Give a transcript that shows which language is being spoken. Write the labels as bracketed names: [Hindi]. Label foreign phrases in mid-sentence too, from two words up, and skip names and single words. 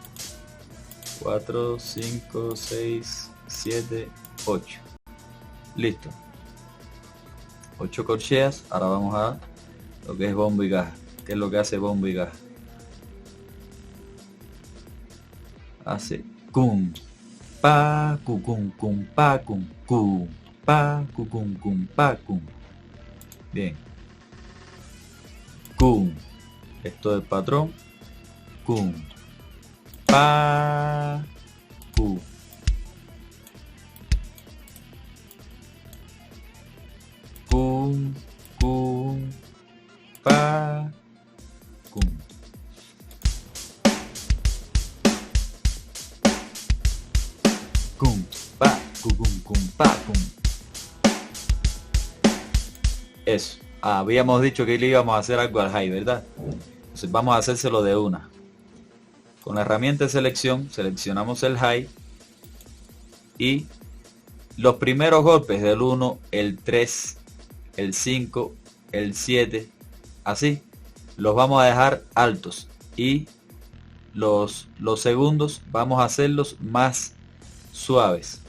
[Spanish] 4, 5, 6, 7, 8. Listo. 8 corcheas. Ahora vamos a lo que es bombo y caja. ¿Qué es lo que hace bombo y caja? Hace cum pa, cum, pa, cum, pa, cum, pa, cum. Bien. Cum. Esto es patrón. Cum. Pa, cu. Cum, cum, pa, cum. Cum, pa, cum, pa, cum. Eso. Habíamos dicho que le íbamos a hacer algo al high, ¿verdad? Entonces vamos a hacérselo de una. Con la herramienta de selección, seleccionamos el high y los primeros golpes del 1, el 3, el 5, el 7, así, los vamos a dejar altos y los segundos vamos a hacerlos más suaves.